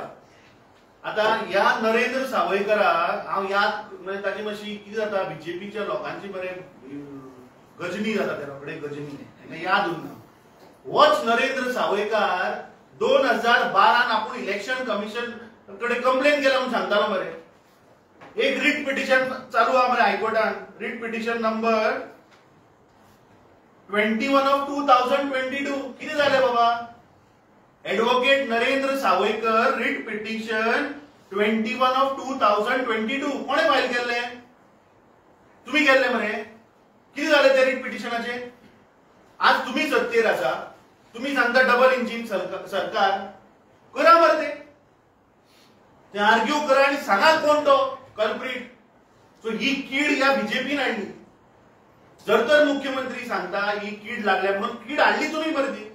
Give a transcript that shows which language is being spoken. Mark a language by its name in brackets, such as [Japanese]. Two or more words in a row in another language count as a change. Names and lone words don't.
[Konkani] आता ह्या नरेंद्र सावयकराक हांव याद म्हणजे ताची मातशी कितें जाता, बीजेपीच्या लोकांची बरें गजनी जाता, ते रोखडे गजनी याद उरना. होच नरेंद्र सावयकार 2012 आपूण [English] election commission [Konkani] कडे कंप्लेन केला म्हणून सांगतालो मरे. एक [English] writ petition [Konkani] चालू आहा मरे हायकोर्टान, [English] writ petition number 21 of 2022. [Konkani] किती झाले बाबा? ऍडव्होकेट नरेंद्र सावयकर [English] writ petition 21 of 2022 [Konkani] कोणे फाईल केले? तुम्ही केले मरे. किती झाले ते रिट पिटिशनाचे? आज तुम्ही सत्तेर आसा, तुम्ही सांगता [English] double engine [Konkani] सरकार, करा मरे ते आर्ग्यू करा आणि सांगा कोण तो कल्प्रिट. सो ही कीड या बीजेपीन हाडली. जर तर मुख्यमंत्री सांगता ही कीड लागल्या म्हणून, कीड हाडली तुम्ही बरं ती.